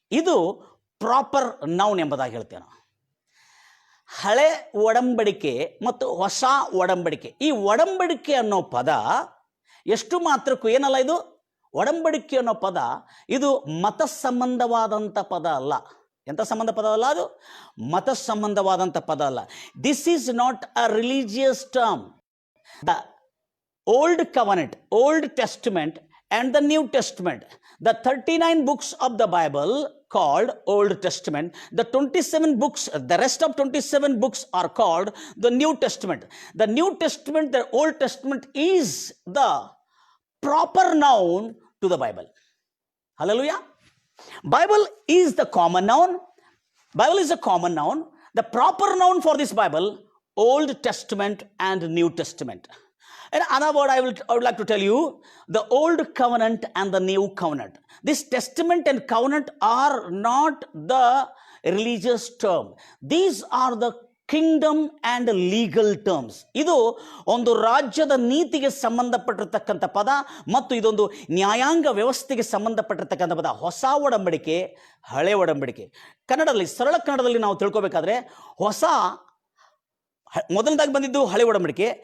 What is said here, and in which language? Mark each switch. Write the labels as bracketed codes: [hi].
[kn] ಇದು proper noun ಎಂಬುದಾಗಿ ಹೇಳ್ತೇವೆ ನಾವು. ಹಳೆ ಒಡಂಬಡಿಕೆ ಮತ್ತು ಹೊಸ ಒಡಂಬಡಿಕೆ. ಈ ಒಡಂಬಡಿಕೆ ಅನ್ನೋ ಪದ ಎಷ್ಟು ಮಾತ್ರಕ್ಕೂ ಏನಲ್ಲ, ಇದು ಒಡಂಬಡಿಕೆ ಅನ್ನೋ ಪದ ಇದು ಮತ ಸಂಬಂಧವಾದಂಥ ಪದ ಅಲ್ಲ. ಎಂಥ ಸಂಬಂಧ ಪದ ಅಲ್ಲ, ಅದು ಮತ ಸಂಬಂಧವಾದಂಥ ಪದ ಅಲ್ಲ. [en] This is not a religious term. The Old Covenant, Old Testament and the New Testament, the 39 books of the Bible called Old Testament, the 27 books, the rest of 27 books are called the New Testament. The New Testament, the Old Testament is the proper noun to the Bible. Hallelujah. Bible is the common noun. Bible is a common noun. The proper noun for this Bible, Old Testament and New Testament. In another word, I would like to tell you, the Old Covenant and the New Covenant. This Testament and Covenant are not the religious term. These are the kingdom and legal terms. [kn] ಇದು ಒಂದು ರಾಜ್ಯದ ನೀತಿಗೆ ಸಂಬಂಧಪಟ್ಟಿರತಕ್ಕಂಥ ಪದ ಮತ್ತು ಇದೊಂದು ನ್ಯಾಯಾಂಗ ವ್ಯವಸ್ಥೆಗೆ ಸಂಬಂಧಪಟ್ಟಿರತಕ್ಕಂಥ ಪದ. ಹೊಸ ಒಡಂಬಡಿಕೆ, ಹಳೆ ಒಡಂಬಡಿಕೆ. ಕನ್ನಡದಲ್ಲಿ, ಸರಳ ಕನ್ನಡದಲ್ಲಿ ನಾವು ತಿಳ್ಕೊಬೇಕಾದ್ರೆ, ಹೊಸ ಮೊದಲದಾಗಿ ಬಂದಿದ್ದು ಹಳೆ ಒಡಂಬಡಿಕೆ.